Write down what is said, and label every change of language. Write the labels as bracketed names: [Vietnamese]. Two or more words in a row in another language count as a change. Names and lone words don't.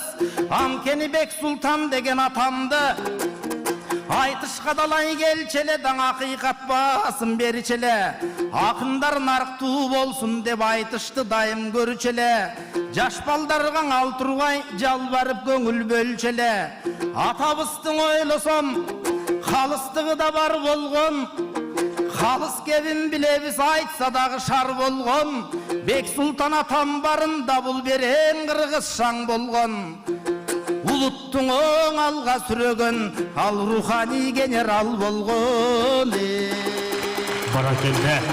[Kyrgyz] Анткени Бек Сұлтан деген атамды айтышка далай келчеле, даң акыйкат баасын беричеле. Акындар нарктуу болсун деп айтышты дайым көрүчеле. Жаш балдарга Алтыргай жалбарып көңүл бөлчеле. Атабыздын ойлосом калыстыгы да бар болгон. [Kazakh] Қалыс кебін білебіз айтса дағы шар болған. Бек Сұлтан атам барында бұл берен қырғыз шаң болған. Улуттың оң алға сүреген, ал рухани генерал болған. Баракелді.